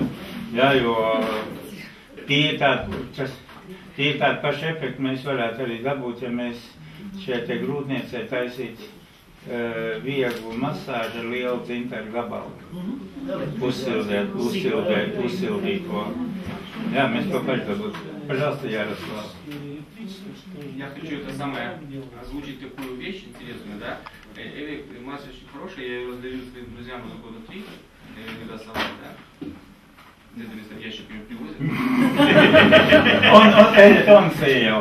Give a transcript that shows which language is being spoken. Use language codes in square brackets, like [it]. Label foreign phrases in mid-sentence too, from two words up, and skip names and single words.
[lv] Jā, jo tie ir tādi paši efekti mēs varētu arī dabūt, ja mēs šeit te grūtniecei taisīt vieglu masāžu ar lielu dzintaru gabalu. Uzsildīt to. Jā, mēs to paši dabūt. [ru] Пожалуйста, Ярослав. Я хочу это самое озвучить такую вещь интересную, да. Эви масса очень хорошая, я ее раздаю своим друзьям уже года 3, когда сама, да. с ящиками привозят. Он сеял.